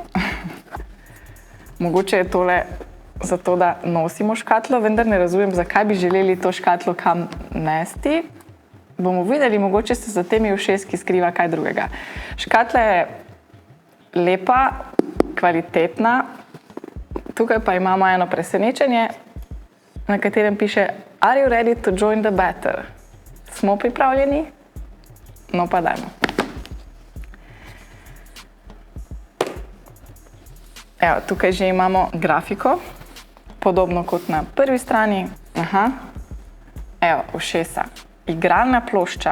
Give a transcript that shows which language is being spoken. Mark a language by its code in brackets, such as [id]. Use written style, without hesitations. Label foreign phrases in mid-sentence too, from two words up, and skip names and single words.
[sl] Mogoče je tole zato, da nosimo škatlo, vendar ne razumem, zakaj bi želeli to škatlo kam nesti. Bomo videli, mogoče se za temi ušeski skriva kaj drugega. Škatla je lepa, kvalitetna. Tukaj pa imamo eno presenečenje, na katerem piše [en] Are you ready to join the battle? [sl] Smo pripravljeni? No pa dajmo. Evo, tukaj že imamo grafiko, podobno kot na prvi strani. Evo, ušesa. Igralna plošča.